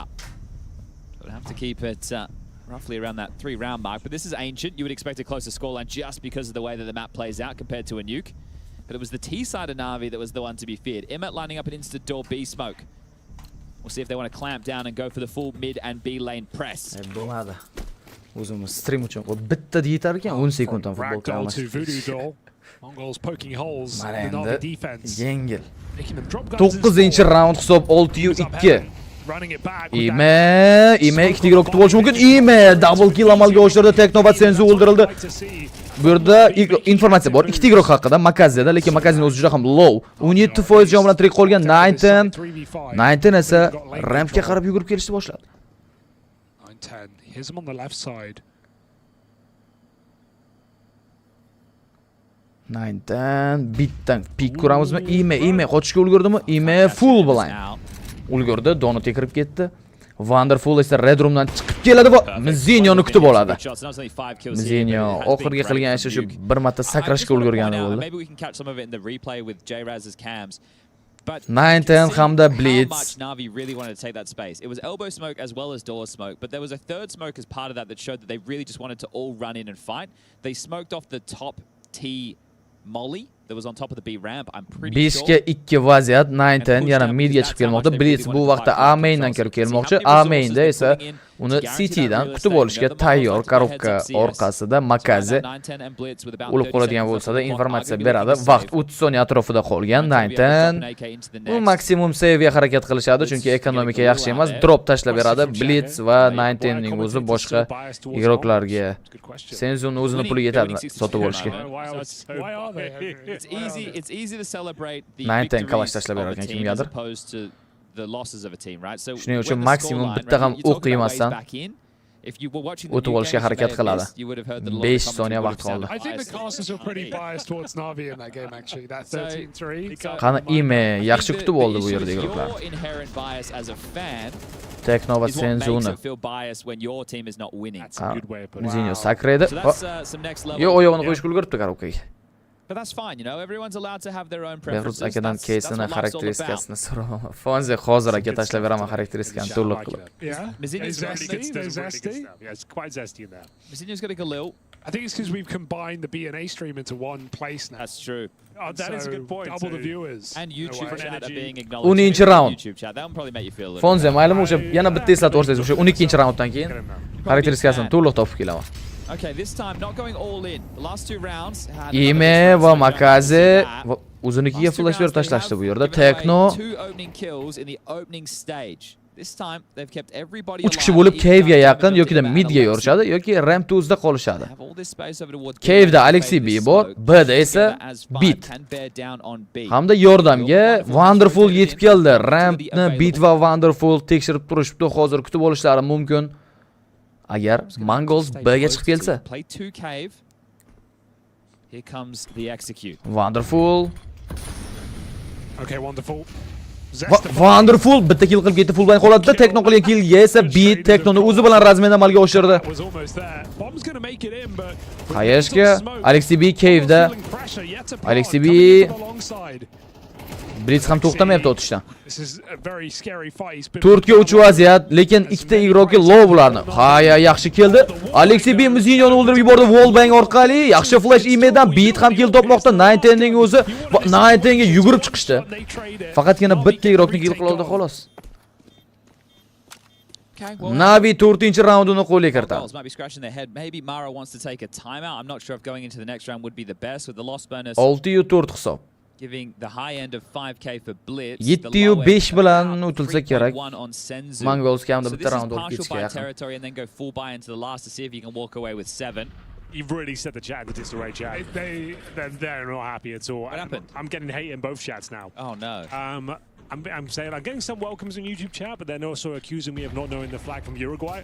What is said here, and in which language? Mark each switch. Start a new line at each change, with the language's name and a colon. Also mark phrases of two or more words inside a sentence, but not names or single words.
English: So we'll have to keep it roughly around that 3-round mark. But this is ancient. You would expect a closer scoreline just because of the way that the map plays out compared to a nuke. But it was the T side of Navi that was the one to be feared. Emmet lining up an instant door B smoke. We'll see if they want to clamp down and go for the full mid and B lane press.
Uzbek: Bo'lmadi. O'zimiz stream uchun bitta yetar ekan 10 sekunddan futbol qilamiz.
English: Mongols poking holes in the Navi defense.
Uzbek: Yengil. 9-round hisob 6-2. Ime 2 igro kutib olish mumkin. Ime double kill amalga oshirdi. Techno va Senzu o'ldirildi. Bu yerda informatsiya bor 2 igro haqida Makazeda, lekin Makazning o'zi juda ham low. 17% jon bilan tirik qolgan 19 esa rampga qarab yugurib kelishni boshladi. 9-10.
English: Here's him on the left side.
Uzbek: 9-10 bitdan pik ko'ramizmi? Ime qochishga ulgurdimi?
English: Ime full blind.
Uzbek: Ulgurdi, donutga kirib ketdi. Wonderful esa Red Roomdan chiqib keladi va Mzinyoni kutib oladi. Mzinyo oxirgi qilgan ishi shu bir marta sakrashga ulgurgani bo'ldi.
English: Maybe we can catch some of it in the replay with J-Raz's cams. But
Uzbek: 910 hamda
English: how Blitz. much Na'Vi really wanted to take that space. It was elbow smoke as well as door smoke, but there was a third smoke as part of that that showed that they really just wanted to all run in and fight. They smoked off the top T molly that was on top of the B ramp. I'm pretty 5 sure.
Uzbek: ga 2 vaziyat 910 yana midga chiqib kelmoqda. Blitz bu vaqtda A maindan kirib kelmoqchi. A mainda esa uni CT-dan kutib olishga tayyor korobka orqasida makazi o'lib qoladigan bo'lsa-da informatsiya beradi. Vaqt 30 soniya atrofida qolgan 910 bu maksimum save'ga harakat qilishadi chunki ekonomika yaxshi emas. Drop tashlab beradi. Blitz va 910 ning o'zi boshqa igroklarga Senzuni o'zini puliga yetadi sotib olishga.
English: It's easy to celebrate the
Uzbek: 910 kalash tashlab bergan kimgadir. Shuning uchun maksimum bitta ham o'q yemasdan o'tib olishga harakat qiladi. 5 soniya vaqt qoldi.
English: I think the casters were pretty biased towards Na'Vi in that game actually. That 13-3.
Uzbek: Qani Ime yaxshi kutib oldi bu yerda igroklar. Tekno va Senzuni. Mzinyo sakraydi. Yo, oyog'ini qo'yishga ulguribdi korobkaga.
English: But that's fine, you know. Everyone's allowed to have their own Behruz preferences.
Uzbek: akadan keysini xarakteristikasini so'raman. Fonzi hozir aka tashlab beraman xarakteristikani to'liq qilib.
English: Yeah. Mizinyo's Zesty. Yeah, it's quite zesty in there. Mizinyo's got a Galil. I think it's because we've combined the B and A stream into one place now. That's true. Oh, that is a good point. Double the viewers. And YouTube No chat are being 12 acknowledged. round. YouTube chat. That one probably make you feel a little Fonzi better.
Uzbek: maylimi o'sha yana bitta eslatib o'rsangiz o'sha 12-raunddan keyin xarakteristikasini to'liq topib kelaman.
English: Okay, this time not going all in. The last two rounds had
Uzbek: Ime va Makazi o'zinikiga flash berib tashlashdi bu yerda. Tekno
English: two opening kills in the opening stage. This time they've kept everybody
Uzbek: 3 kishi bo'lib Cave'ga yaqin yoki midga yorishadi yoki ramp 2'da qolishadi. Cave'da Alexi B bor, B'da esa Beat. Hamda yordamga Wonderful yetib keldi. Rampni Beat va Wonderful tekshirib turishibdi. Hozir kutib olishlari mumkin. Agar Mongolz B'ga chiqib kelsa.
English: Play 2 Cave. Here comes the execute. Wonderful. Okay, wonderful.
Uzbek: Wonderful bitta kill qilib ketdi, full bilan qoladi. Tekno qilgan killga esa Beat Teknoni o'zi bilan razmen amalga oshirdi. Qayerga? Alexi B Cave'da. Alexi B Blitz ham to'xtamayapti o'tishdan. 4 ga 3 vaziyat, lekin ikkita igrokki low bularni. Haya, yaxshi keldi. Alexi B Mzinyoni o'ldirib yubordi wallbang orqali. Yaxshi flash imedan Beat ham kill topmoqda. 910 ning o'zi 910 ga yugurib chiqishdi. Faqatgina bitta igrokni kill qildi xolos. Na'Vi 4-raundini qo'lga kiritadi.
English: Might be scratching their head. Maybe Mara wants to take a timeout. I'm not sure if going into the next round would be the best with the loss bonus.
Uzbek: 6-4 hisob.
English: Giving the high end of 5k for Blitz.
Uzbek: 7-5 bilan o'tilsa kerak. Mongolz kamda bitta round olib ketishga yaqin.
English: Territory and then go full buy into the last to see if you can walk away with 7. You've really set the chat in the disarray chat. They're not happy at all. What happened? I'm getting hate in both chats now. Oh no. I'm saying I'm getting some welcomes in YouTube chat, but they're also accusing me of not knowing the flag from Uruguay.